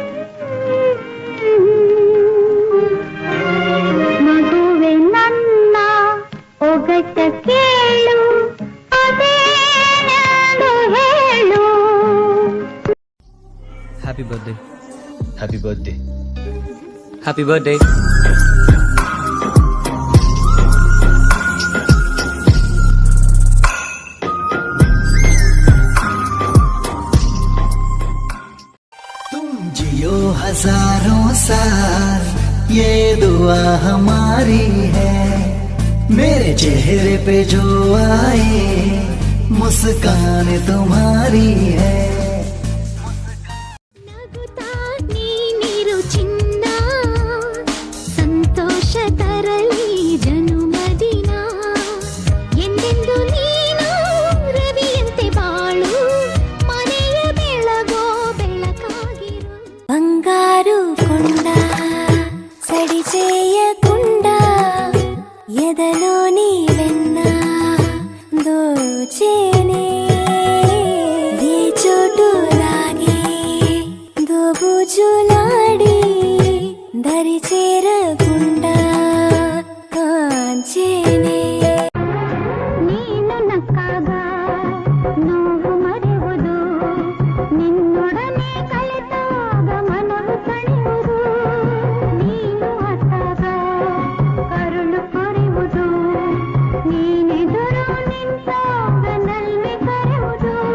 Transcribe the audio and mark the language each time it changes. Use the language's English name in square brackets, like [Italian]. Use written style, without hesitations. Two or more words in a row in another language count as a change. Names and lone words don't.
[Kannada] ಮಗುವೆ ನನ್ನ ಸೊಗಸ ಕೇಳು ಅದೇನೆಂದು ಹೇಳು. [English] Happy birthday. Happy birthday. Happy birthday. [Hindi] तुम जियो हजारों साल, ये दुआ हमारी है. मेरे चेहरे पे जो आए मुस्कान तुम्हारी है. [Kannada] ನಗುತ್ತಾ ನೀನಿರು ಚಿನ್ನ, ಸಂತೋಷ ತರಲಿ ಜನುಮದಿನ. ಎಂದೆಂದು ನೀನು ರವಿಯಂತೆ ಬಾಳು, ಮನೆಯ ಬೆಳಗೋ ಬೆಳಕಾಗಿರು. [Telugu] బంగారు కొండ సడి చేయకుండా ఎదలో నీవెన్న దోచేనే. ఏ చోటు లాగే దోబుజులాడి దరి చేరకుండా కాంచేనే. [Kannada] ನೀನು ನಕ್ಕಾಗ ನೋವು ಮರೆಯುವುದು, ನಿನ್ನೊಡನೆ ಕಳೆದಾಗ ಮನವು ಸೆಳೆಯುವುದು. ನೀನು ಅತ್ತಾಗ ಕರುಳು ಕೊರೆಯುವುದು, ನೀನೆದುರು ನಿಂತಾಗ ನಲ್ಮೆ ಕರೆಯುವುದು.